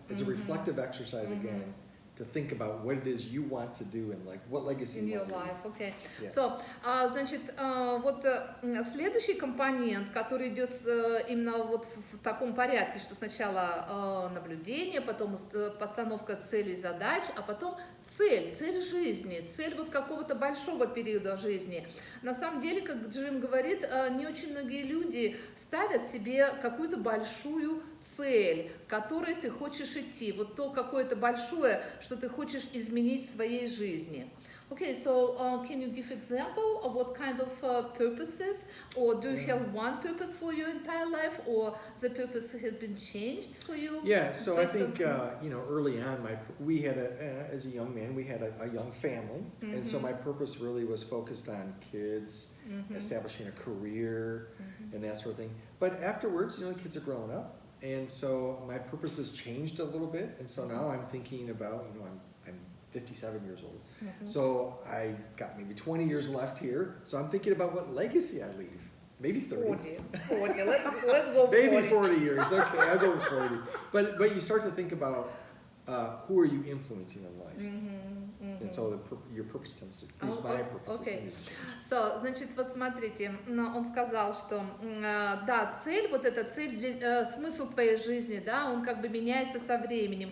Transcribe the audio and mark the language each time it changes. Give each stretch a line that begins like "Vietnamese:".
English: It's a reflective exercise again, to think about what it is you want to do and like what legacy in you your want to life, okay. Yeah.
Russian: So, значит, вот следующий компонент, который идет именно вот в таком порядке, что сначала наблюдение, потом постановка целей, задач, а потом цель жизни, цель вот какого-то большого периода жизни. На самом деле, как Джим говорит, не очень многие люди ставят себе какую-то большую цель, к которой ты хочешь идти, вот то какое-то большое, что ты хочешь изменить в своей жизни.
English: Okay, so can you give example of what kind of purposes, or do you have one purpose for your entire life, or the purpose has been changed for you? Yeah, so I think early on, we had as a young man, we had a young family, and so my purpose really was focused on kids, establishing a career, and that sort of thing. But afterwards, kids are growing up, and so my purpose has changed a little bit, and so now I'm thinking about, I'm 57 years old. So I got maybe 20 years left here. So I'm thinking about what legacy I leave. Maybe 30. 40. Let's go 40. Maybe 40 years. Okay, I'll go with 40. But you start to think about who are you influencing in life. And so your purpose tends to, at least my purpose tends to change.
Russian: So, значит, вот смотрите, он сказал, что да, цель, вот эта цель, смысл твоей жизни, да, он как бы меняется со временем.